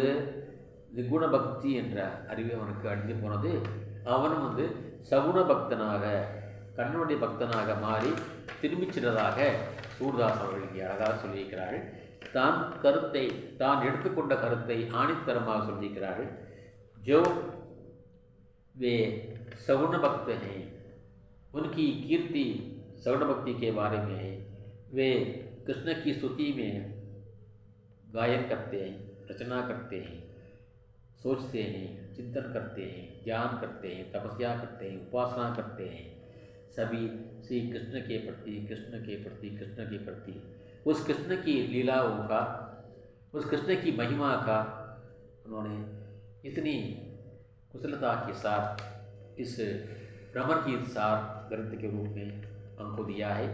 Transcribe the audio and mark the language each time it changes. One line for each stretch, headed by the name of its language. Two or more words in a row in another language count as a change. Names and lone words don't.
Tamil: நிகுண பக்தி என்ற அறிவு அவனுக்கு அழிந்து போனது. அவனும் சகுண பக்தனாக, கண்ணனுடைய பக்தனாக மாறி திரும்பிச் சென்றதாக சூர்தாஸ் அவர்கள் இங்கே அழகாக சொல்லியிருக்கிறார்கள். தான் எடுத்துக்கொண்ட கருத்தை ஆணித்தரமாக சொல்லியிருக்கிறார்கள்.
Hindi: जो वे सगुण भक्त हैं, उनकी कीर्ति सगुण भक्ति के बारे में है। वे कृष्ण की स्तुति में गायन करते हैं, रचना करते हैं, सोचते हैं, चिंतन करते हैं, ध्यान करते हैं, तपस्या करते हैं, उपासना करते हैं, सभी श्री कृष्ण के प्रति कृष्ण के प्रति कृष्ण के प्रति उस कृष्ण की लीलाओं का, उस कृष्ण की महिमा का उन्होंने इतनी कुशलता के साथ इस भ्रमर की सार ग्रंथ के रूप में हमको दिया है।